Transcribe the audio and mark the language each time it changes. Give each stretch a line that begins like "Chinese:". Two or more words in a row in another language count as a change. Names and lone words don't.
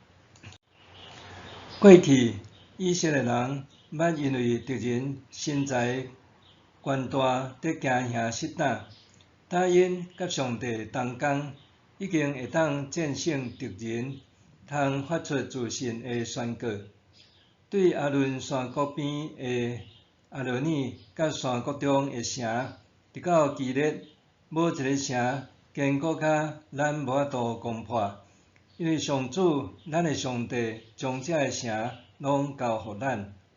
Min Nan Chinese: 过去，以色列人捌因为敌人身材悬大，得惊吓失胆，答应甲上帝同工，已经会当战胜敌人，通发出自信的宣告。对阿伦山谷边的阿罗尼，甲山谷中的城，直到基列，无一个城坚固甲咱无法度攻破，因为上主咱的上帝将这个城拢交予咱。